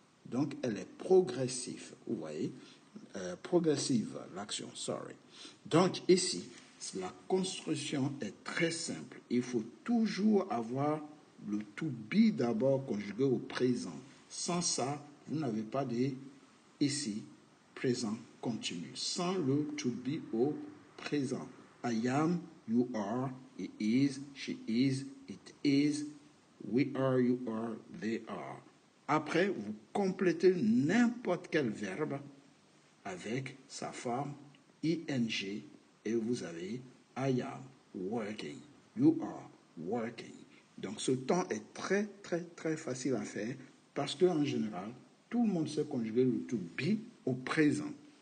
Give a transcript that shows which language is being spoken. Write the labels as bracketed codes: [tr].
[fr] Donc, elle est progressive, vous voyez? Progressive, l'action, sorry. Donc, ici, la construction est très simple. Il faut toujours avoir le to be d'abord conjugué au présent. Sans ça, vous n'avez pas de, ici, présent continu. Sans le to be au présent. [en] I am, you are, he is, she is, it is, we are, you are, they are. [fr] Après, vous complétez n'importe quel verbe avec sa forme ing et vous avez [en] I am working, you are working. [fr] Donc ce temps est très très très facile à faire parce qu'en général, tout le monde sait conjuguer le to be au présent.